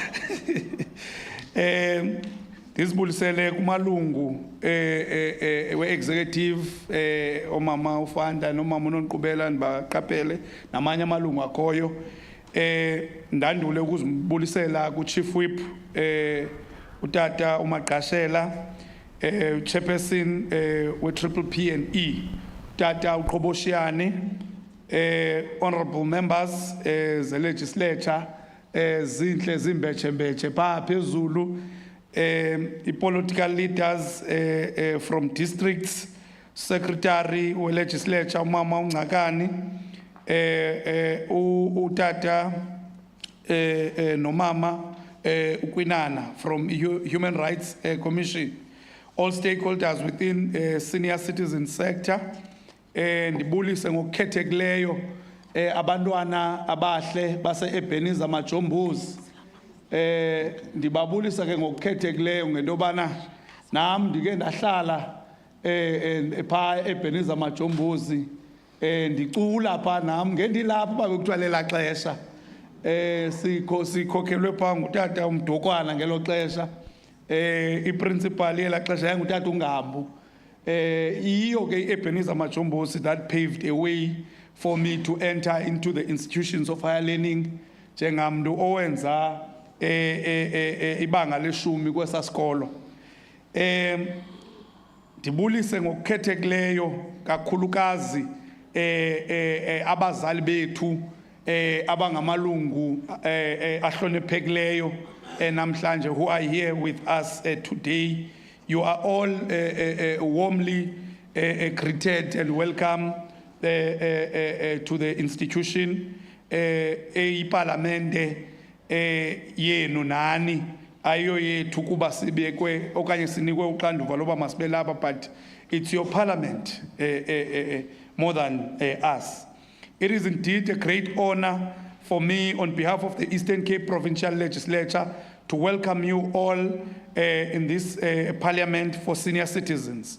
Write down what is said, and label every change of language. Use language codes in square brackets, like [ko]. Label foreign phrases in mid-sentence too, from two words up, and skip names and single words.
[xh] ndizibulisele kumalungu we-executive omama uFanda nomama uNonqubela ndibaqaphele namanye amalungu akhoyo ndandule ukuzibulisela ku- [en] chief whip [xh] utata uMagqashela chairperson we-Triple P&E Tata uQhoboshiane [en] honorable members the legislature [xh] zinhle zimbetshe pha phezulu [en] political leaders from districts secretary [xh] we legislature umama uNgcakani utata nomama uKwinana [en] from Human Rights Commission, all stakeholders within senior citizen sector [xh] ndibulise ngokukhethekileyo abantwana abahle base Ebenezer Majombozi ndibabulisa ke ngokukhethekileyo ngento yobana nam ndike ndahlala pha Ebenezer Majombozi ndicula pha nam ngendilapha uba bekuthiwa lela xesha sikhokhelwe pha ngutata uMdokwana ngelo xesha iprincipal yela xesha yayingutata uNgambu iyo ke Ebenezer Majombozi [en] that paved a way for me to enter into the institutions of higher learning [xh] njengamntu owenza ibanga leshumi kwesasikolo ndibulise ngokukhethekileyo kakhulukazi abazali bethu abangamalungu ahloniphekileyo namhlanje [en] who are here with us today. You are all warmly greeted and welcome to the institution [xh] eyiparlamente yenu nani ayo yethu kuba sibekwe okanye sinikwe uxanduva loba masibe lapha, [en] but it's your parliament more than us. It is indeed a great honor for me on behalf of the Eastern Cape Provincial Legislature to welcome you all in this Parliament for Senior Citizens.